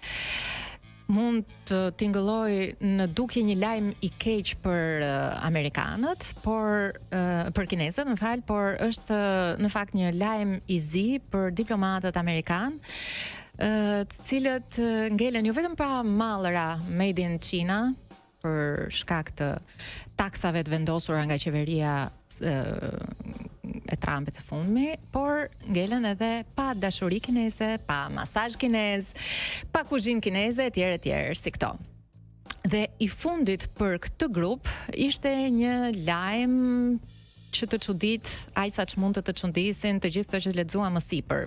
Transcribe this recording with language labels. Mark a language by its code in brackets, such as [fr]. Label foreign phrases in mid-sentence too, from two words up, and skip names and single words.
[sq] Mund të tingëlloj në dukje një lajm i keq për amerikanët, për kinezët, por është në fakt një lajm i zi për diplomatët amerikanë, të cilët ngelen jo vetëm pra mallra [en] made in China [sq] për shkak të taksave të vendosura nga qeveria e Trumpit të fundmi, por ngelen edhe pa dashuri kineze, pa masazh kinez, pa kuzhinë kineze, etj, si këto. Dhe i fundit për këtë grup ishte një lajm që të çudit, aq sa mund të çudisin të gjithë ato që lexuam më sipër.